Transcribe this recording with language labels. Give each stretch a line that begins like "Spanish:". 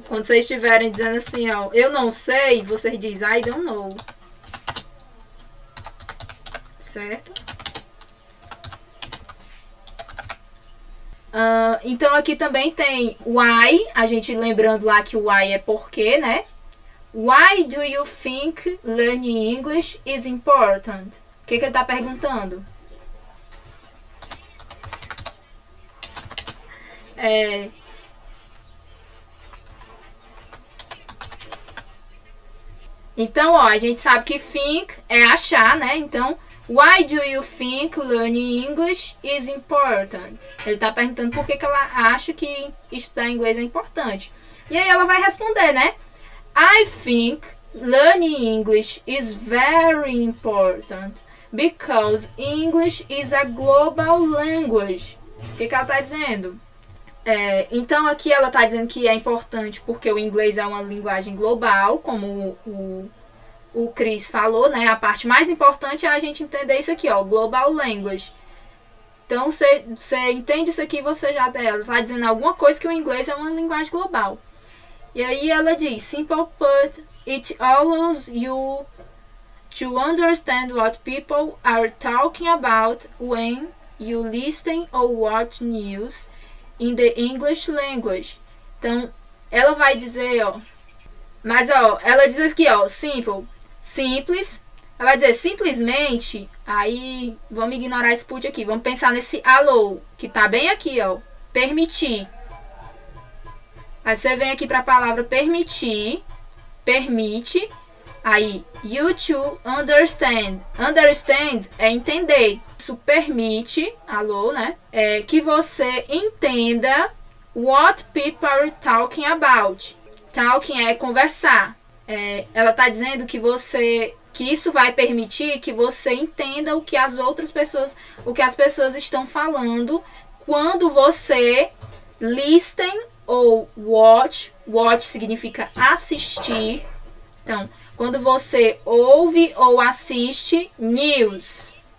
Portuguese: Quando vocês estiverem dizendo assim, ó, eu não sei, vocês dizem
English: I don't know.
Portuguese: Certo? Então aqui também tem why. A gente lembrando lá que o why é porquê, né?
English: Why do you think learning English is important?
Portuguese: O que ele está perguntando? Então, ó, a gente sabe que think é achar, né?
English: Então, why do you think learning English is important?
Portuguese: Ele está perguntando por que ela acha que estudar inglês é importante. E aí ela vai responder, né?
English: I think learning English is very important because English is a global language.
Portuguese: O que ela está dizendo? Então aqui ela está dizendo que é importante porque o inglês é uma linguagem global, como o Chris falou, né? A parte mais importante é a gente entender isso aqui, ó, global language. Então você entende isso aqui, você já está dizendo alguma coisa que o inglês é uma linguagem global. E aí ela diz,
English: simple put, it allows you to understand what people are talking about when you listen or watch news in the English language.
Portuguese: Então, ela vai dizer, ó, mas ó, ela diz aqui, ó, simple, simples, ela vai dizer simplesmente, aí vamos ignorar esse put aqui, vamos pensar nesse allow, que tá bem aqui, ó, permitir. Aí você vem aqui para a palavra permitir, permite, aí
English: you to understand.
Portuguese: Understand é entender. Isso permite, alô, né? Que você entenda
English: what people are talking about.
Portuguese: Talking é conversar. Ela está dizendo que isso vai permitir que você entenda o que as outras pessoas, o que as pessoas estão falando quando você listen ou watch. Watch significa assistir. Então, quando você ouve ou assiste news.